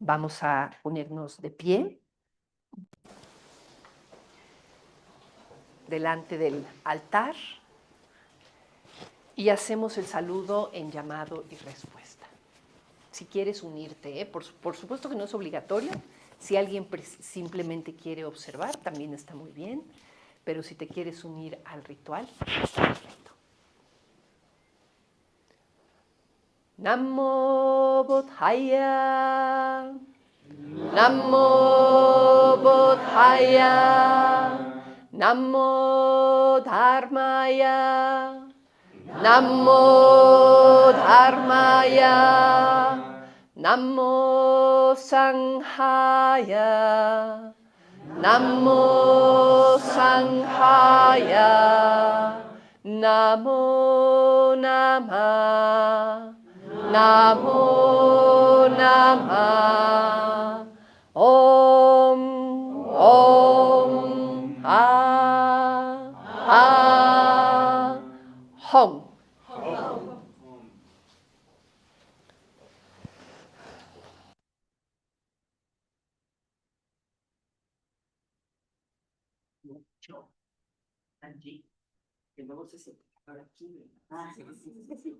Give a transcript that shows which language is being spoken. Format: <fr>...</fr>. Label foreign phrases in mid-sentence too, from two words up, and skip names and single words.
<es>Vamos a ponernos de pie delante del altar y hacemos el saludo en llamado y respuesta. Si quieres unirte, por supuesto que no es obligatorio. Si alguien simplemente quiere observar, también está muy bien. Pero si te quieres unir al ritual, está perfecto.</es> <pi>Namo Buddhaya. Namo Buddhaya. Namo Dharmaya. Namo Dharmaya. Namo Sanghaya. Namo Sanghaya. Namo Namah. Namo Namah. Om. Om. Hum.</pi> <es>Allí, que luego se separa por aquí. Ah, sí, sí, sí, sí.</es>